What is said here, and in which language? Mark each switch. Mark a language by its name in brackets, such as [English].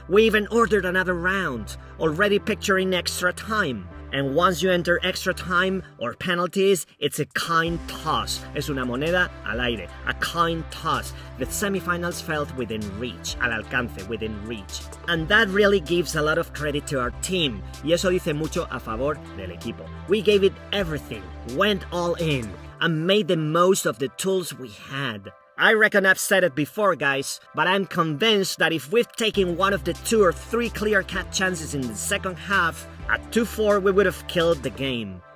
[English] We even ordered another round, already picturing extra time. And once you enter extra time or penalties, it's a coin toss. [Spanish] Es una moneda al aire, [English] a coin toss. The semifinals felt within reach, [Spanish] al alcance, [English] within reach. And that really gives a lot of credit to our team. [Spanish] Y eso dice mucho a favor del equipo. [English] We gave it everything, went all in, and made the most of the tools we had. I reckon I've said it before, guys, but I'm convinced that if we've taken one of the 2 or 3 clear-cut chances in the second half, at 2-4 we would have killed the game.